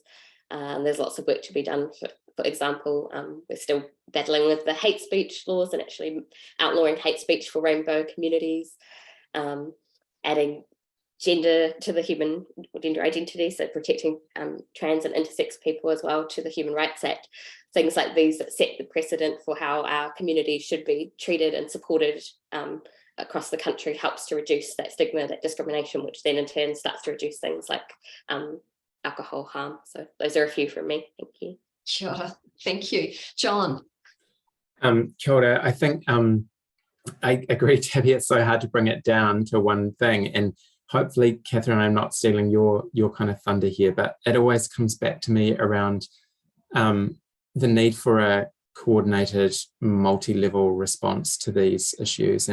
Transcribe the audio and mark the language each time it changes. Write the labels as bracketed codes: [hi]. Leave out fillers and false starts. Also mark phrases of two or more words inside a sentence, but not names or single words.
[en] There's lots of work to be done. For example, we're still battling with the hate speech laws and actually outlawing hate speech for rainbow communities, adding gender to the gender identity, so protecting trans and intersex people as well to the Human Rights Act. Things like these that set the precedent for how our communities should be treated and supported across the country helps to reduce that stigma, that discrimination, which then in turn starts to reduce things like alcohol harm. So those are a few from me. Thank you. [mi] Kia ora. [en] Thank you. John. [mi] Kia ora. [en] I think I agree, Tabby, it's so hard to bring it down to one thing. And hopefully, Catherine, I'm not stealing your kind of thunder here, but it always comes back to me around the need for a coordinated multi-level response to these issues.